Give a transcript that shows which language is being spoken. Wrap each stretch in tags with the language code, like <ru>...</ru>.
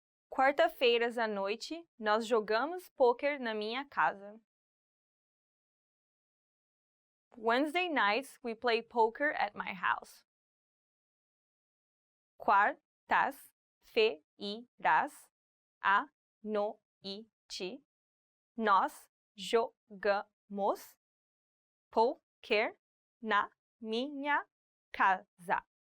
<pt>Quarta-feiras à noite, nós jogamos pôquer na minha casa.</pt> <en>Wednesday nights, we play poker at my house.</en> <pt>Quartas-feiras à noite, nós jogamos poker na minha casa.</pt>